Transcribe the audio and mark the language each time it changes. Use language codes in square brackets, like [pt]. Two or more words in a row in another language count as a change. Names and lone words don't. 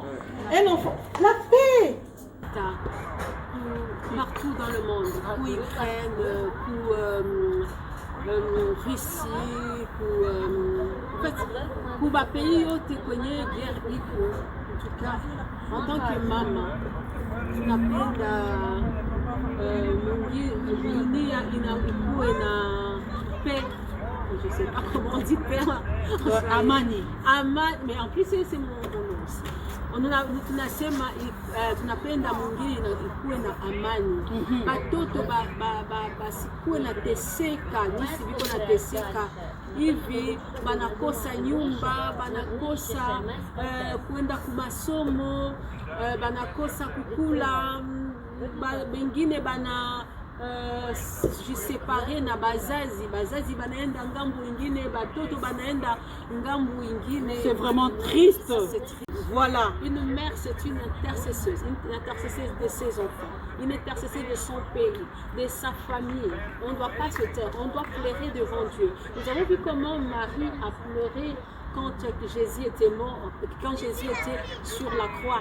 [fr] Un enfant. La paix. Partout dans le monde, pour Ukraine, pour Russie, en fait, pour ma pays, tu connais guerre iko. En tout cas, en tant que maman, [sw] tunapenda dunia inakuwe na paix. [fr] Je sais pas comment on dit paix. [sw] Amani. [fr] Mais en plus c'est mon nom aussi. [sw] Tunapenda mwingine ikuwe na amani. Batoto basikuwe na teseka, nisi biko na teseka hivi, banakosa nyumba, banakosa kwenda kumasomo, banakosa kukula, bengine bana jisepare na bazazi banaenda ngambu ingine, batoto banaenda ngambu ingine. [fr] C'est vraiment triste. C'est triste. Voilà. Une mère, c'est une intercesseuse de ses enfants, une intercesseuse de son pays, de sa famille. On ne doit pas se taire, on doit pleurer devant Dieu. Nous avons vu comment Marie a pleuré quand Jésus était mort, quand Jésus était sur la croix.